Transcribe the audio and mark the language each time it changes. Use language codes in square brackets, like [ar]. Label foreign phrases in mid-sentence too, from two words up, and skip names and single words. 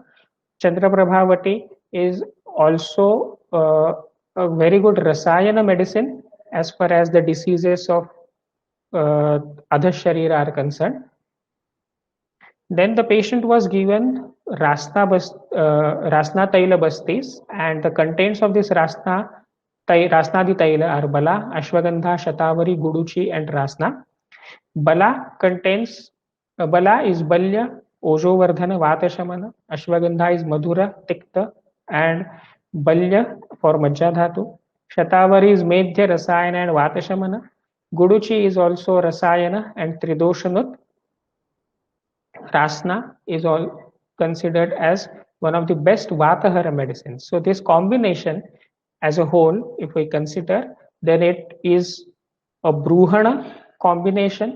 [en] Chandra Prabhavati is also a very good Rasayana medicine as far as the diseases of [sa] अर्ध शरीर [en] are concerned. Then the patient was given [sa] रास्ना तैल बस्ति, [en] and the contents of this Rasnadi Taila are Bala, Ashwagandha, Shatavari, Guduchi, and Rasna. Bala contains Bala is [sa] बल्य, ओजोवर्धन, वातशमन. [en] Ashwagandha is [sa] मधुर, तिक्त, [en] and Balya for Majja Dhatu. Shatavari is [sa] मेध्य, रसायन, [en] and Vatashamana. Guduchi is also Rasayana and Tridoshanut. Rasna is all considered as one of the best Vatahara medicines. So this combination as a whole, if we consider, then it is a Bruhana combination.